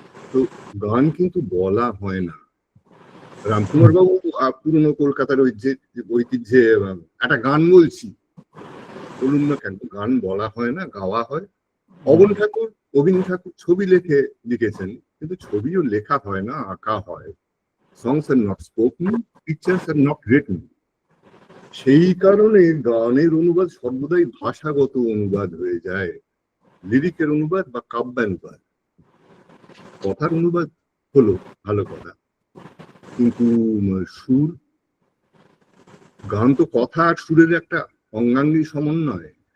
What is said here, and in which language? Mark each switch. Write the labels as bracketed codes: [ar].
[bn] তো গান কিন্তু বলা হয় না। রামকুমার বাবু পুরনো কলকাতার ঐতিহ্যে একটা গান বলছি, বলুন না কেন, গান বলা হয় না, গাওয়া হয়। অবীন ঠাকুর ছবি লিখেছেন, কিন্তু ছবিও লেখা হয় না, আঁকা হয়। [en] songs are not spoken, pictures are not written. [bn] সেই কারণে গানের অনুবাদ সর্বদাই ভাষাগত অনুবাদ হয়ে যায়, লিরিকের অনুবাদ বা কাব্যানুবাদ। কথার অনুবাদ হলো ভালো কথা, কিন্তু সুর, গান তো কথা আর সুরের একটা অঙ্গাঙ্গী সমন্বয়।